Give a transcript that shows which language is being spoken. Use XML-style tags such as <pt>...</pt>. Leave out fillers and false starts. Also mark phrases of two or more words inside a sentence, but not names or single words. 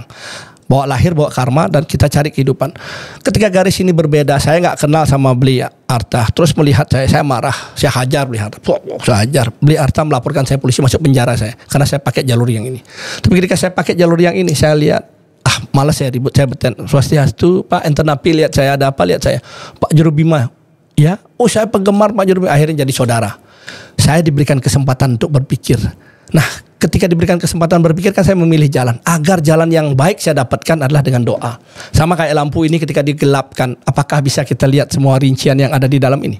<id>Bawa lahir, bawa karma, dan kita cari kehidupan. Ketika garis ini berbeda, saya nggak kenal sama Beli Arta. Terus melihat saya marah, saya hajar Beli Arta. Saya hajar. Beli Arta melaporkan saya polisi, masuk penjara saya karena saya pakai jalur yang ini. Tapi ketika saya pakai jalur yang ini, saya lihat malas saya ribut, saya beten.</id> <ban>Swastiastu, Pak, enten api,</ban> <id>lihat saya ada apa, lihat saya. Pak Jero Bima, ya, oh saya penggemar Pak Jero Bima, akhirnya jadi saudara. Saya diberikan kesempatan untuk berpikir. Nah, ketika diberikan kesempatan berpikir kan saya memilih jalan. Agar jalan yang baik saya dapatkan adalah dengan doa. Sama kayak lampu ini ketika digelapkan, apakah bisa kita lihat semua rincian yang ada di dalam ini?</id>